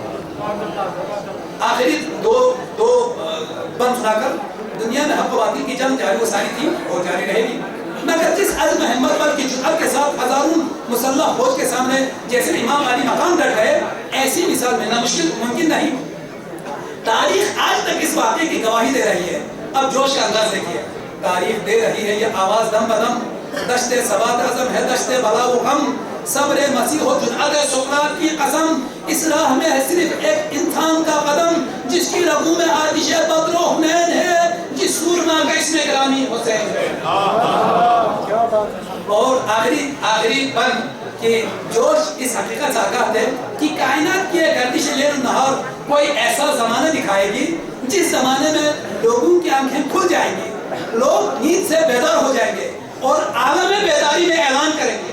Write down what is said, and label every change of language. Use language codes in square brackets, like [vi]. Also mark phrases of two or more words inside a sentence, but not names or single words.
[ur] آخری دو بند سنا کر دنیا میں حق و باطل کی جنگ جاری و ساری تھی اور جاری رہے گی, مگر جس عزم ہمت پر کی جرأت کے ساتھ ہزاروں مسلح فوج کے سامنے جیسے امام علی مقام ڈٹ گئے, ایسی مثال ملنا ممکن نہیں. تاریخ آج تک اس واقعے کی گواہی دے رہی ہے. اب جوش کا انداز دیکھیے. تاریخ دے رہی ہے یہ آواز دم بدم, دشت ثبات عزم ہے دشت بلا و غم, صبر مسیح و جرأت سقراط کی قسم, اس راہ میں ہے صرف ایک انسان کا قدم, جس کی رگوں میں آتش بدر و حنین ہے, جس سورما کا اس میں گرامی حسین ہے. اور آخری بند کہ جوش اس حقیقت سے آگاہ ہے کہ کائنات کی گردش لیل نہار کوئی ایسا زمانہ دکھائے گی جس زمانے میں لوگوں کی آنکھیں کھل جائیں گی, لوگ نیند سے بیدار ہو جائیں گے اور عالم بیداری میں اعلان کریں گے.